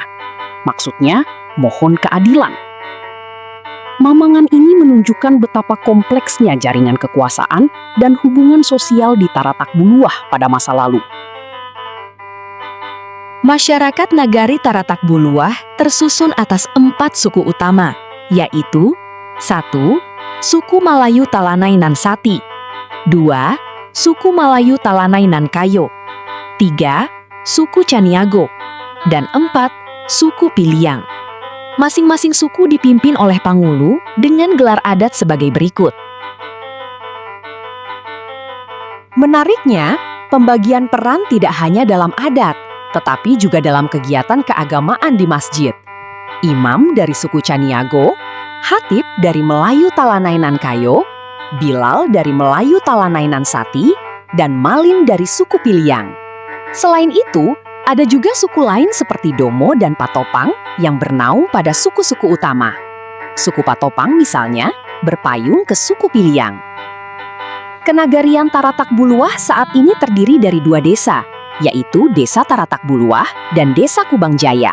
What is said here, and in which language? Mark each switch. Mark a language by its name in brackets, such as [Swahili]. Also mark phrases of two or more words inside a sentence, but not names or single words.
[Indonesian] Maksudnya, mohon keadilan. Mamangan ini menunjukkan betapa kompleksnya jaringan kekuasaan dan hubungan sosial di Taratak Buluah pada masa lalu. Masyarakat Nagari Taratak Buluah tersusun atas 4 suku utama, yaitu 1. Suku Malayu Talanai Nan Sati, 2. Suku Malayu Talanai Nan Kayo, 3. Suku Caniago, dan 4. Suku Piliang. Masing-masing suku dipimpin oleh Pangulu dengan gelar adat sebagai berikut. Menariknya, pembagian peran tidak hanya dalam adat, tetapi juga dalam kegiatan keagamaan di masjid. Imam dari suku Caniago, Hatib dari Melayu Talanai Nan Kayo, Bilal dari Melayu Talanai Nan Sati, dan Malin dari suku Piliang. Selain itu, ada juga suku lain seperti Domo dan Patopang yang bernaung pada suku-suku utama. Suku Patopang misalnya berpayung ke suku Piliang. Kenagarian Taratak Buluah saat ini terdiri dari 2 desa, yaitu Desa Taratak Buluah dan Desa Kubang Jaya.